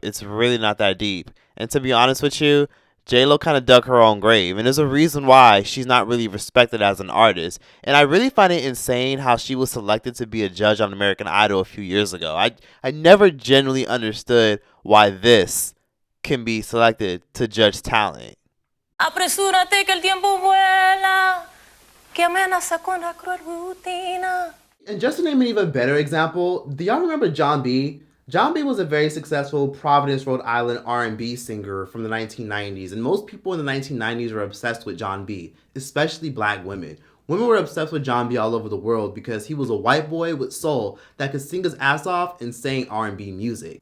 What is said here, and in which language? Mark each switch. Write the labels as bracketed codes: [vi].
[en] It's really not that deep. And to be honest with you, J-Lo kind of dug her own grave, and there's a reason why she's not really respected as an artist. And I really find it insane how she was selected to be a judge on American Idol a few years ago. I never genuinely understood why this can be selected to judge talent. [es] Apresúrate que el tiempo vuela, que amenaza con la cruel rutina. [en] And just to name an even better example, do y'all remember Jon B? Jon B was a very successful Providence, Rhode Island R&B singer from the 1990s, and most people in the 1990s were obsessed with Jon B, especially black women. Women were obsessed with Jon B all over the world because he was a white boy with soul that could sing his ass off and sang R&B music.